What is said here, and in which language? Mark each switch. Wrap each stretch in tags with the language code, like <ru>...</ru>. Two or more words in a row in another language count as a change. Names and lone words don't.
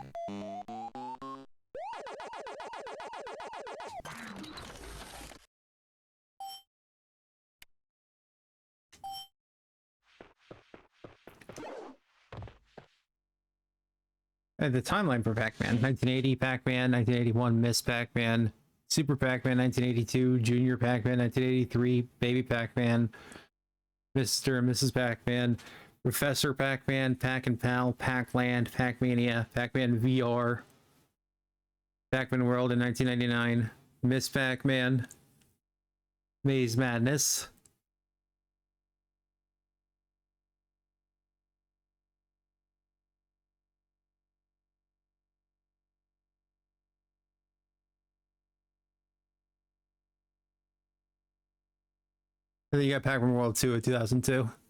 <en>The timeline for Pac-Man: 1980 Pac-Man, 1981 Miss Pac-Man, Super Pac-Man 1982, Junior Pac-Man 1983, Baby Pac-Man, Mr. and Mrs. Pac-Man, Professor Pac-Man, Pac and Pal, Pac-Land, Pac-Mania, Pac-Man VR, Pac-Man World in 1999, Miss Pac-Man, Maze Madness. And then you got Pac-Man World 2 of 2002.</en>